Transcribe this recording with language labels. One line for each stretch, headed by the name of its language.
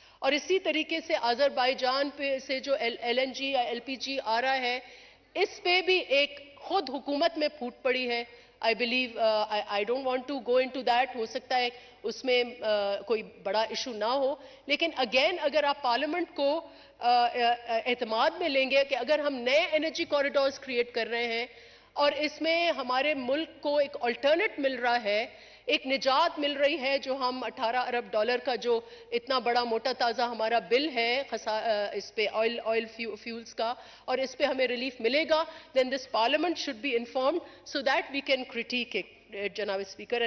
Urdu: اور اسی طریقے سے آذربائیجان پہ سے جو ایل این جی یا ایل پی جی آ رہا ہے، اس پہ بھی ایک خود حکومت میں پھوٹ پڑی ہے.
English: I believe, I don't want to go into that.
Urdu: ہو سکتا ہے اس میں کوئی بڑا ایشو نہ ہو، لیکن اگین اگر آپ پارلیمنٹ کو اعتماد میں لیں گے کہ اگر ہم نئے انرجی کوریڈورز کریٹ کر رہے ہیں اور اس میں ہمارے ملک کو ایک آلٹرنیٹ مل رہا ہے، ایک نجات مل رہی ہے، جو ہم 18 ارب ڈالر کا جو اتنا بڑا موٹا تازہ ہمارا بل ہے اس پہ آئل فیولز کا، اور اس پہ ہمیں ریلیف ملے گا،
English: then this parliament should be informed so that we can critique it,
Urdu: جناب اسپیکر.